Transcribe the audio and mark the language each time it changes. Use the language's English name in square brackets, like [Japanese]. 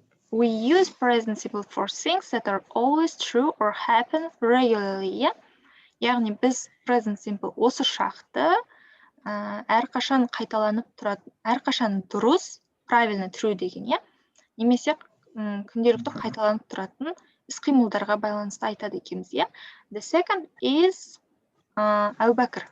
[English] We use present simple for things that are always true or happen regularly. Yeah? [Kazakh] Яғни біз present simple осы шақты әрқашан қайталанып тұрады, әрқашан дұрыс, [Russian] правильно, [Kazakh] true деген, иә? Немесе күнделікті қайталанып тұратын іс-қимылдарға байланысты айтады екенбіз, иә? [English] The second is Әубәкір.